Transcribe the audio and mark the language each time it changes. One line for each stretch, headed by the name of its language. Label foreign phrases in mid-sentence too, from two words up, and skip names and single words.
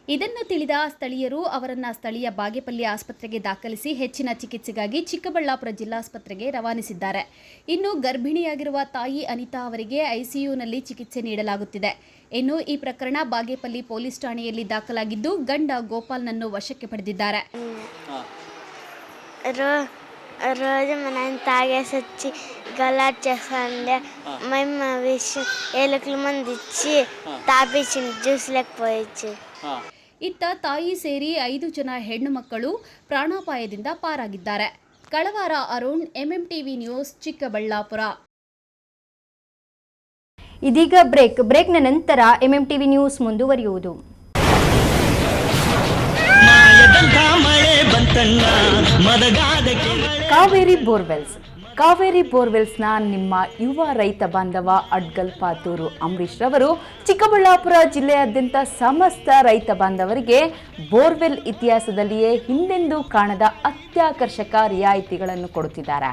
Kannada: ಇದನ್ನು ತಿಳಿದ ಸ್ಥಳೀಯರು ಅವರನ್ನು ಸ್ಥಳೀಯ ಬಾಗೇಪಲ್ಲಿ ಆಸ್ಪತ್ರೆಗೆ ದಾಖಲಿಸಿ ಹೆಚ್ಚಿನ ಚಿಕಿತ್ಸೆಗಾಗಿ ಚಿಕ್ಕಬಳ್ಳಾಪುರ ಜಿಲ್ಲಾಸ್ಪತ್ರೆಗೆ ರವಾನಿಸಿದ್ದಾರೆ. ಇನ್ನು ಗರ್ಭಿಣಿಯಾಗಿರುವ ತಾಯಿ ಅನಿತಾ ಅವರಿಗೆ ಐಸಿಯುನಲ್ಲಿ ಚಿಕಿತ್ಸೆ ನೀಡಲಾಗುತ್ತಿದೆ. ಇನ್ನು ಈ ಪ್ರಕರಣ ಬಾಗೇಪಲ್ಲಿ ಪೊಲೀಸ್ ಠಾಣೆಯಲ್ಲಿ ದಾಖಲಾಗಿದ್ದು ಗಂಡ ಗೋಪಾಲ್ನನ್ನು ವಶಕ್ಕೆ ಪಡೆದಿದ್ದಾರೆ.
Telugu: రోజు మనం తాగేసి వచ్చి గలాట్ చేస్తాండే మేము విషయం 7 మంది ఇచ్చి తాపించింది జ్యూస్ లేకపోవచ్చు.
Kannada: ಇತ್ತ ತಾಯಿ ಸೇರಿ 5 ಜನ ಹೆಣ್ಣು ಮಕ್ಕಳು ಪ್ರಾಣಾಪಾಯದಿಂದ ಪಾರಾಗಿದ್ದಾರೆ. ಕಳವಾರ ಅರುಣ್, ಎಂಎಂಟಿವಿ ನ್ಯೂಸ್, ಚಿಕ್ಕಬಳ್ಳಾಪುರ. ಇದೀಗ ಬ್ರೇಕ್ನ ನಂತರ ಎಂಎಂಟಿವಿ ನ್ಯೂಸ್ ಮುಂದುವರಿಯುವುದು. ಕಾವೇರಿ ಬೋರ್ವೆಲ್ಸ್ನ ನಿಮ್ಮ ಯುವ ರೈತ ಬಾಂಧವ ಅಡ್ಗಲ್ ಪಾತೂರು ಅಂಬರೀಶ್ ರವರು ಚಿಕ್ಕಬಳ್ಳಾಪುರ ಜಿಲ್ಲೆಯಾದ್ಯಂತ ಸಮಸ್ತ ರೈತ ಬಾಂಧವರಿಗೆ ಬೋರ್ವೆಲ್ ಇತಿಹಾಸದಲ್ಲಿಯೇ ಹಿಂದೆಂದೂ ಕಾಣದ ಅತ್ಯಾಕರ್ಷಕ ರಿಯಾಯಿತಿಗಳನ್ನು ಕೊಡುತ್ತಿದ್ದಾರೆ.